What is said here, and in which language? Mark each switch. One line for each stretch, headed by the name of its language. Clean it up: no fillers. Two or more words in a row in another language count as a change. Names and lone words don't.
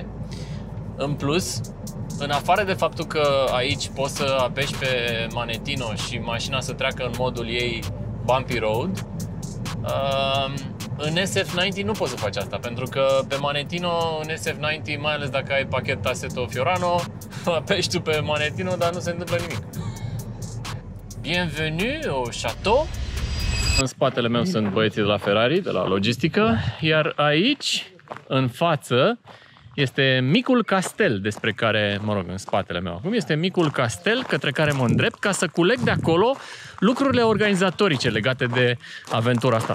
Romanian: În plus, în afară de faptul că aici poți să apeși pe Manetino și mașina să treacă în modul ei Bumpy Road, în SF90 nu poți să faci asta, pentru că pe Manetino, în SF90, mai ales dacă ai pachet Assetto Fiorano, apeși tu pe Manetino, dar nu se întâmplă nimic.
French: Bienvenue au château.
Romanian: În spatele meu sunt băieții de la Ferrari, de la logistică, iar aici, în față, este micul castel despre care, mă rog, în spatele meu acum, este micul castel către care mă îndrept ca să culeg de acolo lucrurile organizatorice legate de aventura asta.